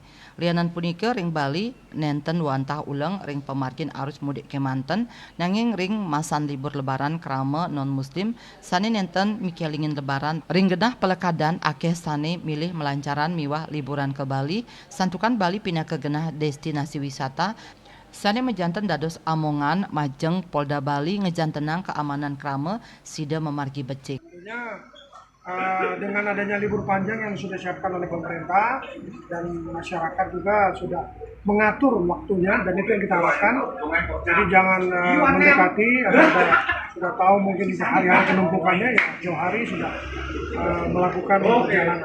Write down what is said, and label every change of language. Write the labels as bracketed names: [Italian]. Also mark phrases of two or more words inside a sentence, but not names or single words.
[Balinese] Lianan punika ring Bali nenten wantah ulang ring pemargin [Indonesian] arus mudik [Balinese] kemanten nanging ring masan [Indonesian] libur lebaran [Balinese] krama non muslim sane nenten mikelingin lebaran ring genah pelekadan akeh sane milih melancaran miwah liburan ke Bali santukan Bali pindah ke genah [Indonesian] destinasi wisata [Balinese] sane mejanten dados amongan majeng Polda Bali ngejantenang keamanan krama sida memargi becik. [Indonesian] Dengan adanya libur panjang yang sudah disiapkan oleh pemerintah dan masyarakat juga sudah mengatur waktunya dan itu yang kita harapkan. Jadi jangan mendekati, sudah tahu mungkin hari-hari penumpukannya ya jauh hari sudah melakukan perjalanan.